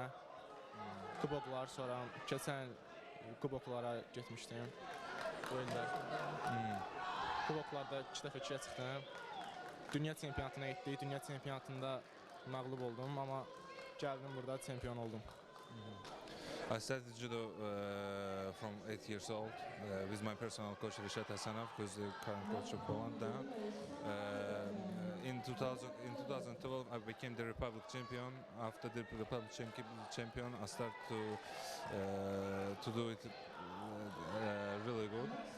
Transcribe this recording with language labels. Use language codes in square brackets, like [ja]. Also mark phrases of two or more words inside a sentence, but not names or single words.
[az] Kuboklar, sonra keçən kuboklara getmişdim. Bu ildə. Kuboklarda 2 dəfə 2-yə çıxdım. Dünya çempionatına getdik. Dünya çempionatında məğlub oldum, amma gəldim burada çempion oldum. [en] I started judo from 8 years old with my personal coach Rishad Hasanov, who's the current coach of Poland now. In 2012, I became the Republic champion. After the Republic champion, I started to do it really good.